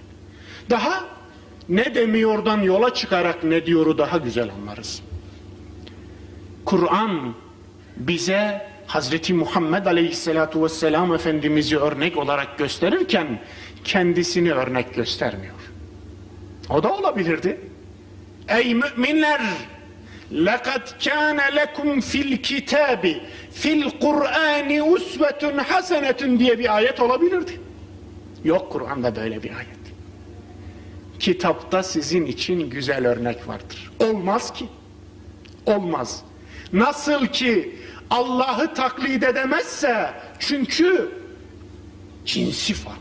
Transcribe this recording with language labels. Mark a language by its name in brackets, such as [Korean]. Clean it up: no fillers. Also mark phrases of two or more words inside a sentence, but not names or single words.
[Turkish] Daha ne demiyordan yola çıkarak ne diyoru daha güzel anlarız. Kur'an bize Hazreti Muhammed [Arabic] عليه الصلاة والسلام [Turkish] Efendimiz'i örnek olarak gösterirken kendisini örnek göstermiyor. O da olabilirdi. Ey müminler! [Arabic] لَقَدْ كَانَ لَكُمْ فِي الْكِتَابِ فِي الْقُرْآنِ اُسْوَةٌ حَسَنَةٌ [Turkish] diye bir ayet olabilirdi. Yok Kur'an'da böyle bir ayet. Kitapta sizin için güzel örnek vardır. Olmaz ki. Olmaz. Nasıl ki Allah'ı taklit edemezse, çünkü cinsi farklı.